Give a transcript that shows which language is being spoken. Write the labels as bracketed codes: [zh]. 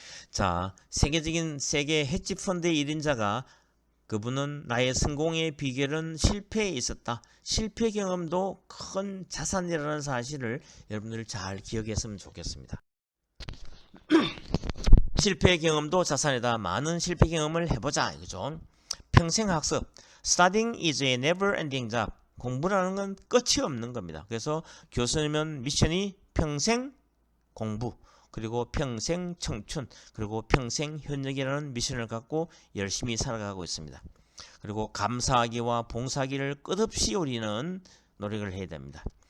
[ko] 자, 세계적인 세계 헤지펀드의 1인자가 그분은 나의 성공의 비결은 실패에 있었다. 실패 경험도 큰 자산이라는 사실을 여러분들 잘 기억했으면 좋겠습니다. 실패 경험도 자산이다. 많은 실패 경험을 해보자. 이거죠. 평생 학습. [en] Studying is a never-ending job. [ko] 공부라는 건 끝이 없는 겁니다. 그래서 교수님은 미션이 평생 공부, 그리고 평생 청춘, 그리고 평생 현역이라는 미션을 갖고 열심히 살아가고 있습니다. 그리고 감사하기와 봉사하기를 끝없이 우리는 노력을 해야 됩니다.